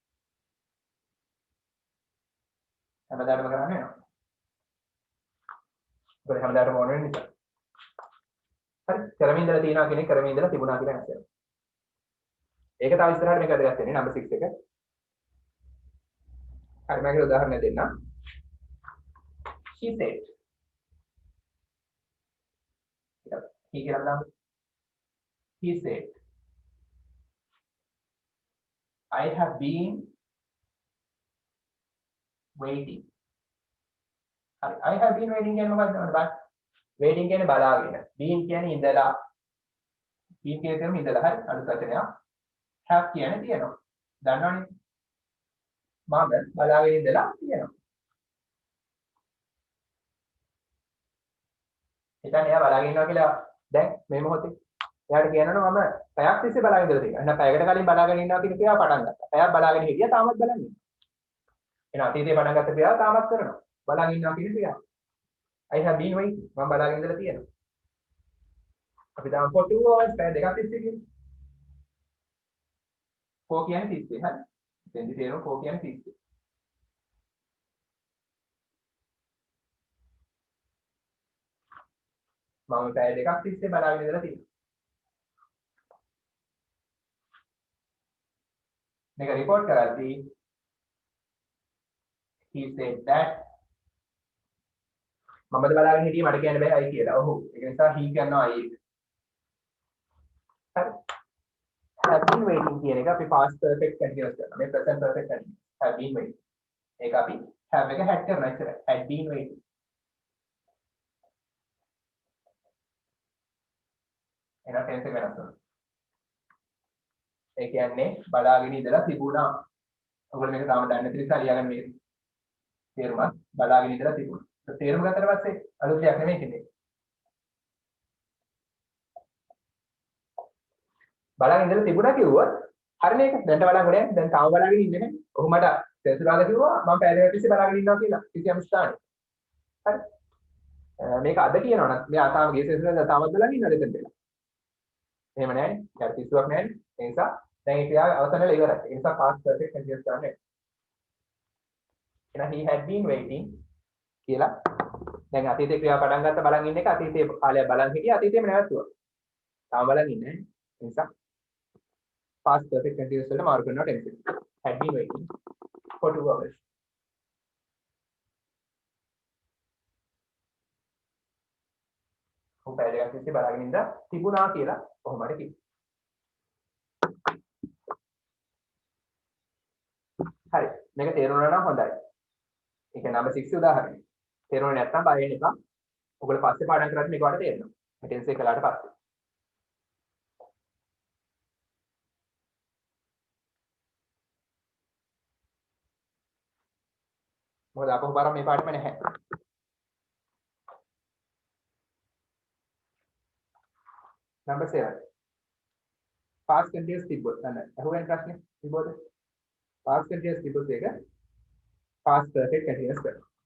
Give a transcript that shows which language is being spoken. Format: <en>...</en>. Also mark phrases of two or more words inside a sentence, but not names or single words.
<si>හැමදාම කරන්නේ නෑ. ඒක හැමදාම ඕන වෙන නිසා. හරි කරමින් ඉඳලා තියනවා කියන්නේ කරමින් ඉඳලා තිබුණා කියලා නෑ. ඒක තව ඉස්සරහට මේක වැදගත් වෙන්නේ නම්බර් 6 එක. හරි මම ඒක උදාහරණයක් දෙන්නම්.</si> <en>She said.</en> <si>he කියලා දාමු.</si> <en>He said I have been waiting.</en> <si>හරි</si> <en>I have been waiting</en> <si>කියන්නේ මොකක්ද බලන්න. waiting කියන්නේ බලාගෙන. been කියන්නේ ඉඳලා. been කියන්නේ ඉඳලා හරි අලුත් වචනයක්. have කියන්නේ තියෙනවා. දන්නවනේ. මම බලාගෙන ඉඳලා තියෙනවා. එතන එයා බලාගෙන ඉන්නවා කියලා දැන් මේ මොහොතේ එයාට කියනවා මම පැයක් තිස්සේ බලාගෙන ඉඳලා තියෙනවා. එහෙනම් පැයකට කලින් බලාගෙන ඉන්නවා කියන ක්‍රියාව පටන් ගත්තා. පැයක් බලාගෙන හිටියා තාමත් බලන් ඉන්නවා. එහෙනම් අතීතේ පටන් ගත්ත ක්‍රියාව තාමත් කරනවා. බලාගෙන ඉන්නවා කියන ක්‍රියාව.</si> <en>I have been waiting.</en> <si>මම බලාගෙන ඉඳලා තියෙනවා. අපි තාම</si> <en>for 2 hours</en> <si>පැය දෙකක් තිස්සේ කියනවා. for කියන්නේ තිස්සේ හරි. එතෙන්දි තේරෙනවා for කියන්නේ තිස්සේ. මම පැය දෙකක් තිස්සේ බලාගෙන ඉඳලා තියෙනවා. මේක report කරද්දී</si> <en>he said that</en> <si>මමද බලාගෙන හිටියේ මට කියන්න බෑ I කියලා. ඔව්. ඒක නිසා he කියනවා I. හරි.</si> <en>have been waiting</en> <si>කියන එක අපි</si> <en>past perfect continuous</en> <si>කරනවා.</si> <en>මේ present perfect continuous. have been waiting.</en> <si>ඒක අපි have එක had කරනවා ඉතින්.</si> <en>had been waiting.</en> <si>එහෙනම් tense එක වෙනස් කරනවා. ඒ කියන්නේ බලාගෙන ඉඳලා තිබුණා. ඔයගොල්ලෝ මේක තාම දන්නේ නැති නිසා ලියාගන්න මේක. තේරුණා? බලාගෙන ඉඳලා තිබුණා. තේරුම් ගත්තට පස්සේ අලුත් දෙයක් නෙමෙයි කියන්නේ. බලාගෙන ඉඳලා තිබුණා කිව්වොත් හරිනේ ඒක. දැන්ට බලන් ගොඩ යන්නේ. දැන් තාම බලාගෙන ඉන්නේ නැහැ. ඔහු මට සෙන්සුරාද කිව්වා මම පැය දෙකක් තිස්සේ බලාගෙන ඉන්නවා කියලා. කිසියම් ස්ථානේ. හරි. මේක අද කියනවා නම් මෙයා තාම ගිය සෙන්සුරාද තාමත් බලාගෙන ඉන්නවද එතනට වෙලා. එහෙම නැහැ. ඊට පිස්සුවක් නැහැ. ඒ නිසා දැන් ඒ ක්‍රියාව අවසන් වෙලා ඉවරයි. ඒ නිසා</si> <en>past perfect continuous</en> <si>කරන්නේ. එහෙනම්</si> <en>he had been waiting</en> <si>කියලා දැන් අතීතේ ක්‍රියාව පටන් ගත්ත බලන් ඉන්න එක අතීතේ කාලයක් බලන් හිටියා අතීතේම නැවතුවා. තාම බලන් ඉන්නේ නැහැ. ඒ නිසා</si> <en>past perfect continuous</en> <si>වලට මාරු කරනවා tense එක.</si> <en>had been waiting for 2 hours.</en> <si>ඔහු පැය දෙකක් තිස්සේ බලාගෙන ඉඳලා තිබුණා කියලා කොහොමද කිව්වේ. හරි. මේක තේරුණා නම් හොඳයි. ඒක නම්බර් 6 උදාහරණය. තේරුණේ නැත්නම් බය වෙන්න එපා. ඔයගොල්ලෝ පස්සේ පාඩම් කරද්දී මේක වලට තේරෙනවා. මේ ටෙන්ස් එක කළාට පස්සේ. මොකද අපහු බාරම් මේ පාඩම නැහැ. නම්බර් 7.</si> <en>past continuous</en> <si>තිබ්බොත් නේද? අහුවෙන් ප්‍රශ්නේ තිබ්බොත්</si> <en>past continuous</en> <si>තිබ්බොත් ඒක</si> <en>past perfect continuous</en> <si>කරනවා.</si>